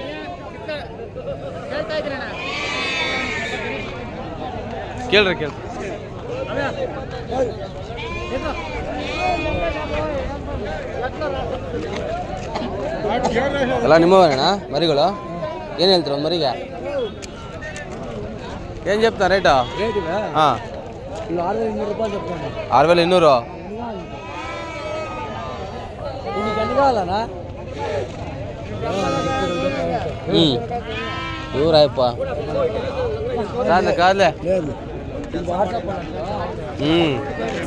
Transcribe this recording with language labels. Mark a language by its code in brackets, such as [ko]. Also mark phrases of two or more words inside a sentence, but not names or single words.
[kn] ಕೇಳ್ರಿ. ಎಲ್ಲ ನಿಮ್ಮವೇನಾ ಮರಿಗಳು? ಏನು ಹೇಳ್ತೀರ ಒಂದು ಮರಿಗೆ? ಏನು [te] చెప్తా రేటా? ಹಾಂ 6,200 ರೂಪಾಯಿ చెప్తాను. 6,200. నీకు ఎన్ని కావాలన్నా? దూర అయిపో కాదులే కాదులే లేదు వాట్సాప్